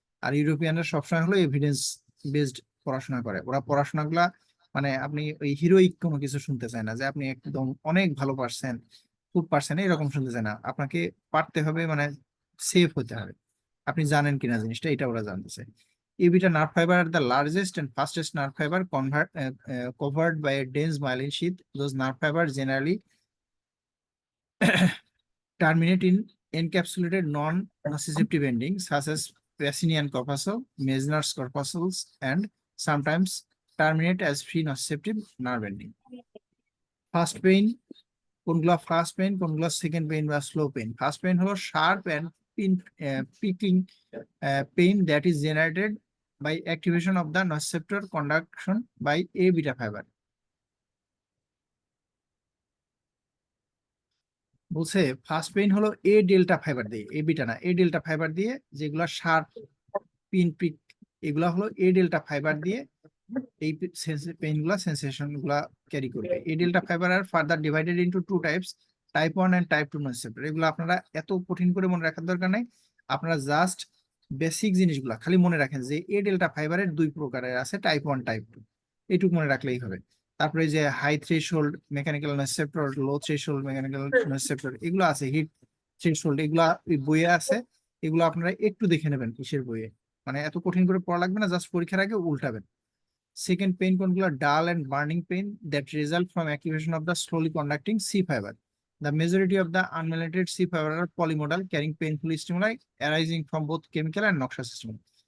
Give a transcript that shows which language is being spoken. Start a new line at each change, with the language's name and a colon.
Bangla: আর ইউরোপিয়ানরা সবসময় হলো evidence based পড়াশোনা করে। ওরা পড়াশোনাগুলা মানে আপনি ওই হিরোইক কোনো কিছু শুনতে চায় না, যে আপনি একদম অনেক ভালো পারছেন, খুব পারছেন, এরকম শুনতে চায় না। আপনাকে পারতে হবে, মানে সেফ হতে হবে। আপনি জানেন কিনা জিনিসটা, এটা ওরা জানতে চায়।
English: A beta nerve fiber are the largest and fastest nerve fiber covered by a dense myelin sheath. Those nerve fibers generally terminate in encapsulated non-nociceptive endings such as Pacinian corpuscle, Meissner's corpuscles, and sometimes terminate as free nociceptive nerve ending.
Bangla: First pain কোনগুলা first pain, কোনগুলা second pain বা slow pain.
English: First pain হলো sharp and picking pain that is generated by activation of the nociceptor conduction by A beta fiber.
Bangla: বলছে first pain হলো এ delta fibre দিয়ে, এ beta না, এ delta fibre দিয়ে যেগুলা sharp pin pick, এগুলা হলো এ ডেল্টা ফাইবার দিয়ে এই পেইন গুলা সেন্সেশন গুলা ক্যারি করবে।
English: এই delta fiber আর further divided into two types, type 1 and type 2 nociceptor.
Bangla: এগুলো আপনারা এত কঠিন করে মনে রাখার দরকার নাই, আপনারা জাস্ট বেসিক জিনিসগুলা খালি মনে রাখেন যে এ ডেল্টা ফাইবারের দুই প্রকারের আছে, টাইপ 1 টাইপ 2, এইটুকু মনে রাখলেই হবে। তারপরে যে হাই থ্রেশহোল্ড মেকানিক্যাল নসিসেপ্টর, লো থ্রেশহোল্ড মেকানিক্যাল নসিসেপ্টর এগুলো আছে, হিট থ্রেশহোল্ড এগুলা ওই বইয়ে আছে, এগুলো আপনারা একটু দেখে নেবেন কিসের বইয়ে, মানে এত কঠিন করে পড়া লাগবে না, জাস্ট পরীক্ষার আগে উল্টাবেন।
English: Second pain
Bangla: কোনগুলো
English: dull and burning pain that result from activation of the slowly conducting C fiber. The majority of the unmelanated C fiber are polymodal carrying painful stimuli arising from both chemical and noxious stimuli.